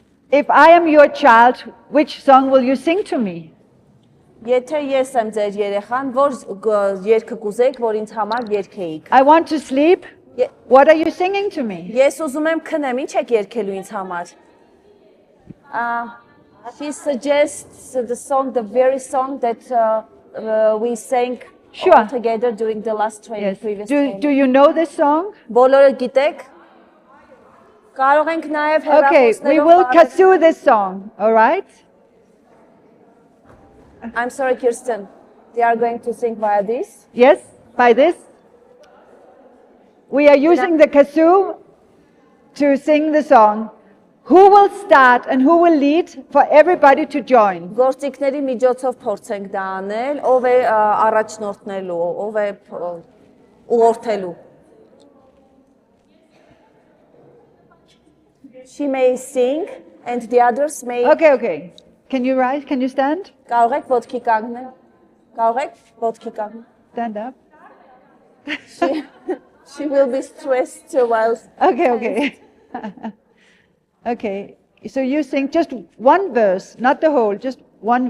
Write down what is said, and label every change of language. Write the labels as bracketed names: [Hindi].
[English] If I am your child, which song will you sing to me? [Armenian] Եթե ես եմ ձեր երեխան, որ երգը կուզեք, որ ինձ համար երգեիք։ [English] I want to sleep. What are you singing to me? [Armenian] Ես ուզում եմ քնեմ, ինչ եք երգելու ինձ համար։ [English] He suggests the very song that we sang all together during the last training, previous training. Do you know this song? [Armenian] Բոլորը գիտեք։ Կարող ենք նաև հեռախոսներով։ [English] Okay, we will kazoo this song, all right? I'm sorry, Kirsten. They are going to sing via this? Yes, by this. We are using the kazoo to sing the song. Who will start and who will lead for everybody to join? [Armenian] Գործիքների միջոցով փորձենք դա անել, ով է առաջնորդնելու, ով է ուղղորդելու։ [English] She may sing and the others may Okay. Can you rise? Can you stand? [Armenian] Կարող եք ոտքի կանգնել։ Կարող եք ոտքի կանգնել։ [English] Stand up. She will be stressed while Okay. Okay. So you sing just one verse, not the whole, just one